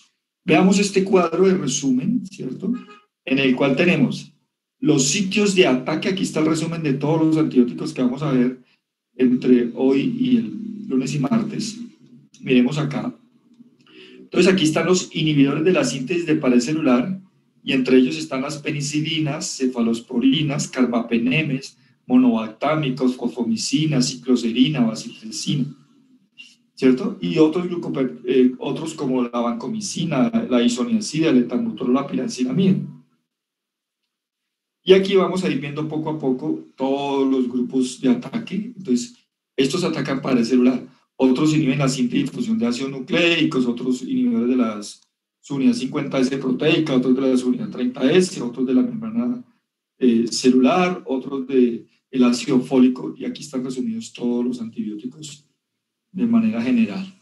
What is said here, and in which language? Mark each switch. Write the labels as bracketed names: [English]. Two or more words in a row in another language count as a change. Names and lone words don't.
[Spanish] Veamos este cuadro de resumen, ¿cierto? En el cual tenemos los sitios de ataque. Aquí está el resumen de todos los antibióticos que vamos a ver entre hoy y el lunes y martes. Miremos acá. Entonces aquí están los inhibidores de la síntesis de pared celular y entre ellos están las penicilinas, cefalosporinas, carbapenemes, monobactámicos, fosfomicinas, cicloserina, bacilfesina, ¿cierto? Y otros como la vancomicina, la isoniazida, el etanbutrol, la pirancinamida. Y aquí vamos a ir viendo poco a poco todos los grupos de ataque. Entonces, estos atacan pared celular. Otros inhiben la síntesis y difusión de ácidos nucleicos, otros inhibidores de las unidad 50S proteica, otros de la unidad 30S, otros de la membrana celular, otros del ácido fólico, y aquí están resumidos todos los antibióticos de manera general.